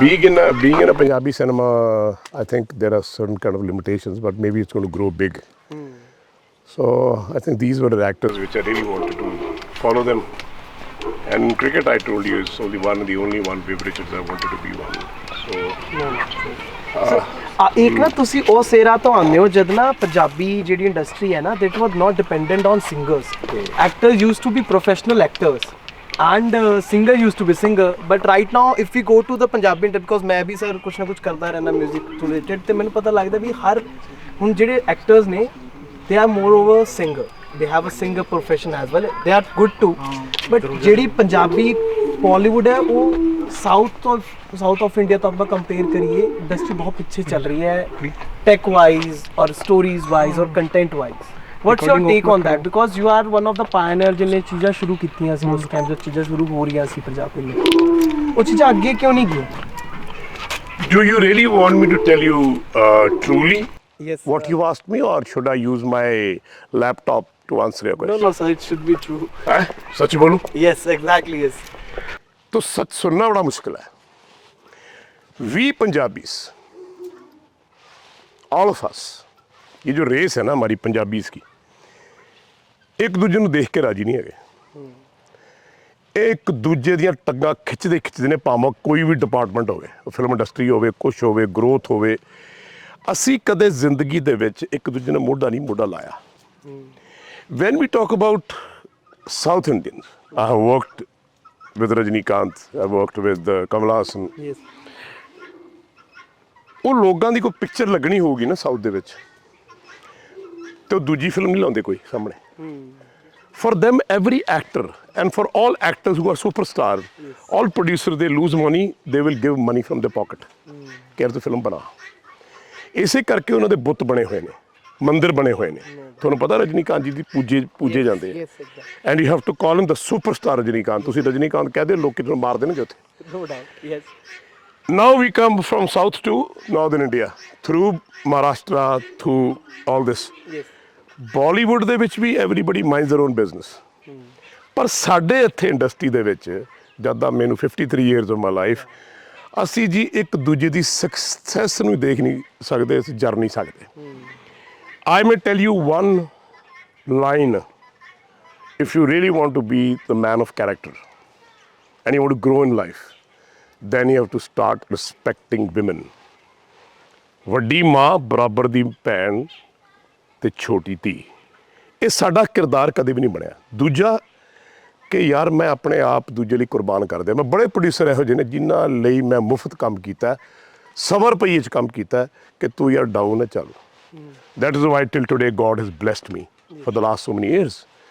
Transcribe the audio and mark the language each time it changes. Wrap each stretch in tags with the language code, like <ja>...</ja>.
<en>being in a Punjabi cinema, I think there are certain kind of limitations, but maybe it's going to grow big. So I think these were the actors which I really wanted to follow them. And in cricket, I told you, it's only one, the only one, Viv Richards, I wanted to be one. So</en> <pa>ਇੱਕ ਨਾ ਤੁਸੀਂ ਉਹ ਸੇਰਾ ਤੋਂ ਆਉਂਦੇ ਹੋ ਜਦ ਨਾ ਪੰਜਾਬੀ ਜਿਹੜੀ ਇੰਡਸਟਰੀ ਹੈ ਨਾ</pa> <en>that was not dependent on singers. Actors used to be professional actors and singer used to be singer, but right now if we go to the Punjabi industry, because</en> <pa>ਮੈਂ ਵੀ ਸਰ ਕੁਛ ਨਾ ਕੁਛ ਕਰਦਾ ਰਹਿਣਾ music related, ਤੇ ਮੈਨੂੰ ਪਤਾ ਲੱਗਦਾ ਵੀ ਹਰ ਹੁਣ ਜਿਹੜੇ ਐਕਟਰਸ ਨੇ</pa> <en>they are moreover singer, they have a singer profession as well, they are good too, but</en> <pa>ਜਿਹੜੀ ਪੰਜਾਬੀ Bollywood ਹੈ ਉਹ ਸਾਊਥ ਆਫ ਇੰਡੀਆ ਤੋਂ ਆਪਾਂ ਕੰਪੇਅਰ ਕਰੀਏ ਇੰਡਸਟਰੀ ਬਹੁਤ ਪਿੱਛੇ ਚੱਲ ਰਹੀ ਹੈ ਟੈਕ ਵਾਈਜ਼ ਔਰ ਸਟੋਰੀਜ਼ ਵਾਈਜ਼ ਔਰ content wise.</pa> <en>What's your take on that? Because you are one of the pioneer</en> <pa>ਜਿਹਨੇ ਚੀਜ਼ਾਂ ਸ਼ੁਰੂ ਕੀਤੀਆਂ ਸੀ ਉਸ ਟਾਈਮ ਜਦ ਚੀਜ਼ਾਂ ਸ਼ੁਰੂ ਹੋ ਰਹੀਆਂ ਸੀ ਪੰਜਾਬੀ ਵਿੱਚ, ਉਹ ਚੀਜ਼ਾਂ ਅੱਗੇ ਕਿਉਂ ਨਹੀਂ ਗਈਆਂ?</pa> <en>do you really want me to tell you truly Yes. what you asked me, or should I use my laptop to answer your question? No, sir, it should be true.</en> <hi>सच बोलूं</hi> <en>Yes, exactly, yes.</en> <hi>तो सच सुनना बड़ा मुश्किल है।</hi> <en>We Punjabis, all of us,</en> <hi>ये जो race है ना हमारी पंजाबीज की, एक दूजे</hi> <pa>ਨੂੰ ਦੇਖ ਕੇ ਰਾਜੀ ਨਹੀਂ ਹੈਗੇ। ਇੱਕ ਦੂਜੇ ਦੀਆਂ ਟੱਗਾਂ ਖਿੱਚਦੇ ਨੇ, ਭਾਵੇਂ ਕੋਈ ਵੀ ਡਿਪਾਰਟਮੈਂਟ ਹੋਵੇ, ਫਿਲਮ ਇੰਡਸਟਰੀ ਹੋਵੇ, ਕੁਛ ਹੋਵੇ, ਗਰੋਥ ਹੋਵੇ। ਅਸੀਂ ਕਦੇ ਜ਼ਿੰਦਗੀ ਦੇ ਵਿੱਚ ਇੱਕ ਦੂਜੇ ਨਾਲ ਮੋਢਾ ਲਾਇਆ।</pa> <en>When we talk about South Indians, I have worked with Rajinikanth, I worked with Kamal Haasan. Yes.</en> <pa>ਉਹ ਲੋਕਾਂ ਦੀ ਕੋਈ ਪਿਕਚਰ ਲੱਗਣੀ ਹੋਊਗੀ ਨਾ ਸਾਊਥ ਦੇ ਵਿੱਚ, ਤੇ ਉਹ ਦੂਜੀ ਫਿਲਮ ਨਹੀਂ ਲਾਉਂਦੇ ਕੋਈ ਸਾਹਮਣੇ।</pa> <en>For them, every actor, and for all actors who are superstar, all producers, they lose money, they will give money from their pocket.</en> <pa>ਕਹਿ ਤੂੰ ਫਿਲਮ ਬਣਾ। ਇਸੇ ਕਰਕੇ ਉਹਨਾਂ ਦੇ ਬੁੱਤ ਬਣੇ ਹੋਏ ਨੇ, ਮੰਦਿਰ ਬਣੇ ਹੋਏ ਨੇ। ਤੁਹਾਨੂੰ ਪਤਾ ਰਜਨੀਕਾਂਤ ਜੀ ਦੀ ਪੂਜੇ ਜਾਂਦੇ ਆ।</pa> <en>And you have to call him the superstar Rajinikanth.</en> <pa>ਤੁਸੀਂ ਰਜਨੀਕਾਂਤ ਕਹਦੇ ਲੋਕੀ ਤੁਹਾਨੂੰ ਮਾਰ ਦੇਣਗੇ ਉੱਥੇ।</pa> <en>No doubt, yes. Now we come from south to northern India through Maharashtra, through all this. Yes. Bollywood</en> <pa>ਦੇ ਵਿੱਚ ਵੀ</pa> <en>everybody minds their own business.</en> <pa>ਪਰ ਸਾਡੇ ਇੱਥੇ ਇੰਡਸਟਰੀ ਦੇ ਵਿੱਚ ਜਦ ਦਾ ਮੈਨੂੰ 53</pa> <en>years of my life,</en> <pa>ਅਸੀਂ ਜੀ ਇੱਕ ਦੂਜੇ ਦੀ ਸਕਸੈਸ ਨੂੰ ਦੇਖ ਨਹੀਂ ਸਕਦੇ, ਅਸੀਂ ਜਰ ਨਹੀਂ ਸਕਦੇ।</pa> <en>I may tell you one line. If you really want to be the man of character and you want to grow in life, then you have to start respecting women.</en> <pa>ਵੱਡੀ ਮਾਂ ਬਰਾਬਰ ਦੀ ਭੈਣ ਤੇ ਛੋਟੀ ਧੀ, ਇਹ ਸਾਡਾ ਕਿਰਦਾਰ ਕਦੇ ਵੀ ਨਹੀਂ ਬਣਿਆ। ਦੂਜਾ ਕਿ ਯਾਰ ਮੈਂ ਆਪਣੇ ਆਪ ਦੂਜੇ ਲਈ ਕੁਰਬਾਨ ਕਰ ਦਿਆਂ। ਮੈਂ ਬੜੇ ਪ੍ਰੋਡਿਊਸਰ ਇਹੋ ਜਿਹੇ ਨੇ ਜਿਨ੍ਹਾਂ ਲਈ ਮੈਂ ਮੁਫਤ ਕੰਮ ਕੀਤਾ, ਸਬਰ ਪਈ ਇਹ 'ਚ ਕੰਮ ਕੀਤਾ ਕਿ ਤੂੰ ਯਾਰ ਡਾਊਨ ਹੈ ਚੱਲ।</pa> <en>That is why till today God has blessed me for the last so many years.</en>